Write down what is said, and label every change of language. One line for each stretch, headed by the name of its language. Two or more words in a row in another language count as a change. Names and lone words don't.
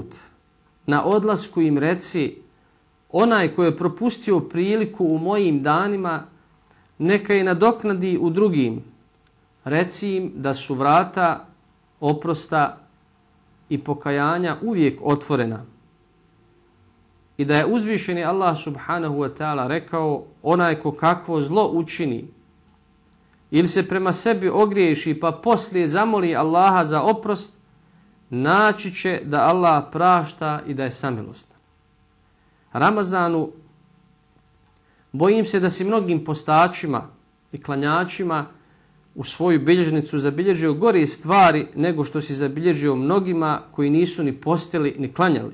Bosnian: Na odlasku im reci, onaj koji je propustio priliku u mojim danima, neka je nadoknadi u drugim. Reci im da su vrata oprosta i pokajanja uvijek otvorena. I da je uzvišeni Allah
Arabic: سبحانه وتعالى
Bosnian: rekao, onaj ko kakvo zlo učini ili se prema sebi ogriješi pa poslije zamoli Allaha za oprost, naći će da Allah prašta i da je samilostan. Ramazanu bojim se da si mnogim postačima i klanjačima u svoju bilježnicu zabilježio gore stvari nego što si zabilježio mnogima koji nisu ni postili ni klanjali.